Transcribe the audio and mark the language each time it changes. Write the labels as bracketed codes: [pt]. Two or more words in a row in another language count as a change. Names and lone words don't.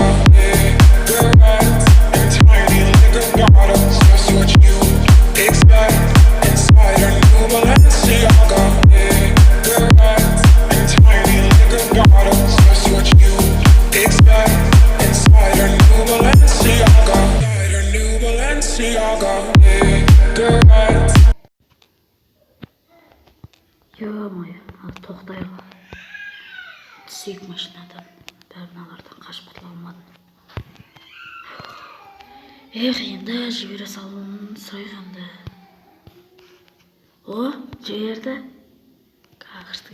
[en] Cigarettes in tiny liquor bottles, just what you expect inside a new Balenciaga. Cigarettes in tiny liquor bottles, just what you expect inside a new Balenciaga. Inside a new Balenciaga. Cigarettes. [kk] Ё-моё, ал тоқтайық. Түсейік машинадан. Бәріналардан қашып құтыла алмадым. Енді жібере салуын сұрайғанды. О, жіберді. Қағырды.